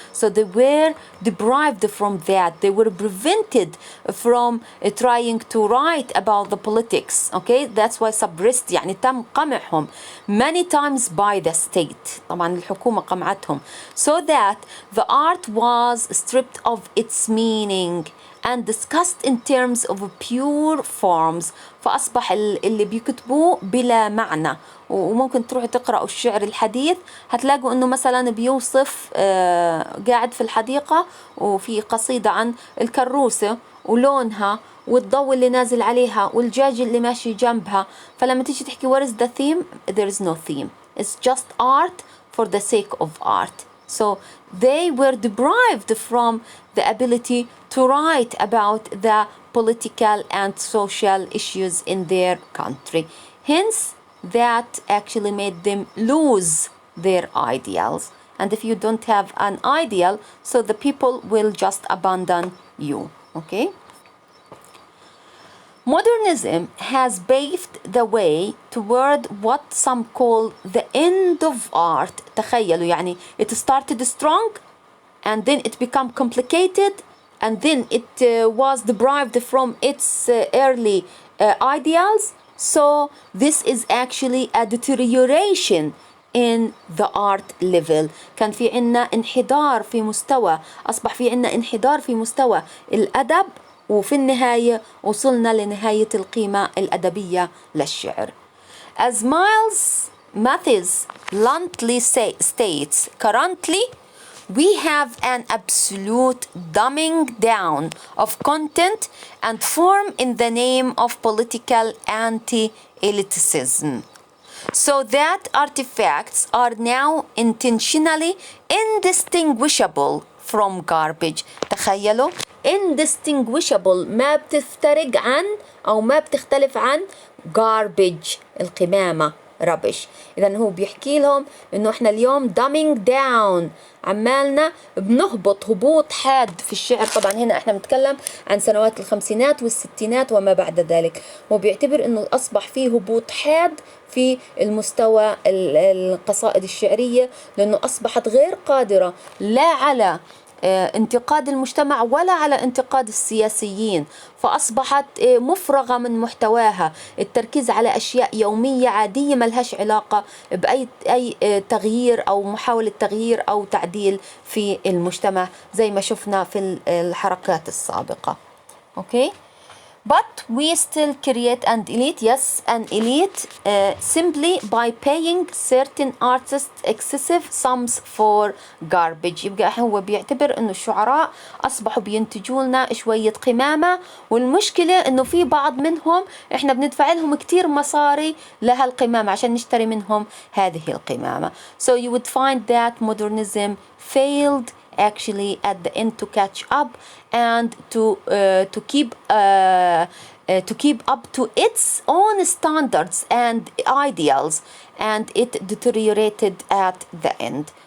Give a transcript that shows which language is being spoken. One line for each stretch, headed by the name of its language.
English: So they were deprived from that. They were prevented from trying to write about the politics. Okay, that's why suppressed
Arabic: يعني تم قمعهم
English: many times by the state.
Arabic: طبعا الحكومة قمعتهم.
English: So that the art was stripped of its meaning and discussed in terms of pure forms.
Arabic: فأصبح اللي بيكتبوه بلا معنى. وممكن تروحوا تقرأوا الشعر الحديث هتلاقوا انه مثلا بيوصف قاعد في الحديقة وفي قصيدة عن الكروسة ولونها والضوء اللي نازل عليها والدجاج اللي ماشي جنبها. فلما تيجي تحكي what is the theme, there is no theme. It's just art for the sake of art.
English: So they were deprived from the ability to write about the political and social issues in their country. Hence, that actually made them lose their ideals. And if you don't have an ideal, so the people will just abandon you. Okay? Modernism has paved the way toward what some call the end of art.
Arabic: تخيلوا يعني
English: it started strong and then it became complicated and then it was deprived from its early ideals. So this is actually a deterioration in the art level.
Arabic: كان في عنا انحدار في مستوى، أصبح في عنا انحدار في مستوى الأدب، وفي النهاية وصلنا لنهاية القيمة الأدبية للشعر.
English: As Miles Mathis bluntly states, currently we have an absolute dumbing down of content and form in the name of political anti-elitism, so that artifacts are now intentionally indistinguishable from garbage.
Arabic: تخيلوا indistinguishable، ما بتفترق عن أو ما بتختلف عن garbage، القمامة، rubbish. إذا هو بيحكي لهم إنه إحنا اليوم
English: dumbing down،
Arabic: عمالنا بنهبط هبوط حاد في الشعر. طبعا هنا إحنا بنتكلم عن سنوات الخمسينات والستينات وما بعد ذلك. وبيعتبر إنه أصبح فيه هبوط حاد في المستوى القصائد الشعرية، لأنه أصبحت غير قادرة لا على انتقاد المجتمع ولا على انتقاد السياسيين، فأصبحت مفرغة من محتواها، التركيز على أشياء يومية عادية ملهاش علاقة بأي تغيير أو محاولة تغيير أو تعديل في المجتمع زي ما شفنا في الحركات السابقة.
English: Okay? But we still create an elite, yes, an elite simply by paying certain artists excessive sums for garbage.
Arabic: يبقى هو بيعتبر إنه الشعراء أصبحوا بينتجوا لنا شوية قمامة، والمشكلة إنه في بعض منهم إحنا بندفع لهم كتير مصاري لهالقمامة عشان نشتري منهم هذه القمامة.
English: So you would find that modernism failed actually at the end to catch up and to keep up to its own standards and ideals, and it deteriorated at the end.